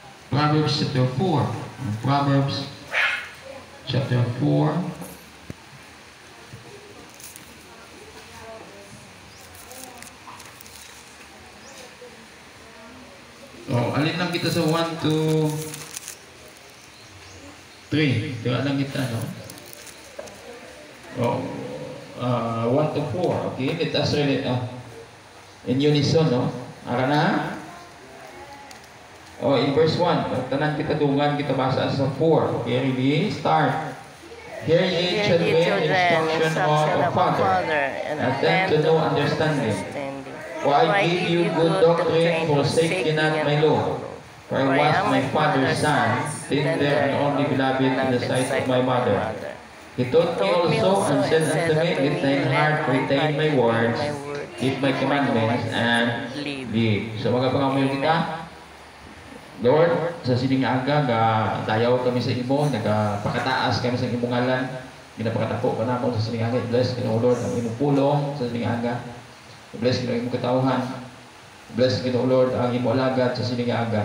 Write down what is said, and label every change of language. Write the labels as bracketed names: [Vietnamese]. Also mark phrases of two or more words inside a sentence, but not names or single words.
[English] Proverbs chapter 4. Proverbs chapter 4. [Hiligaynon] Alin lang kita sa 1 to 3. Tira lang kita, no? 1 to 4. [English] Okay, let us read it in unison, no? [Hiligaynon] Ara na? [English] In verse 1. [Hiligaynon] Tanan kita dungan, kita basa sa 4. [English] Okay, ready? Start. Hear ye children, instruction of a father, and attend to no understanding. For I give you good doctrine, forsake ye not my law. For I was my father's son, tender and only beloved in the sight of my mother. He taught me also, and said unto me, Let thine heart retain my words, keep my commandments, and live. [Hiligaynon] So magapangamoy kita, Lord, sa sining aga, dayaw kami sa imo, nagpakataas kami sa imong ngalan, ginapakatako ka na mo sa sining aga. Bless ka, Lord, ang imong pulong sa sining aga. Bless ka, imong katawhan. Bless ka, Lord, ang imong alagad sa sining aga.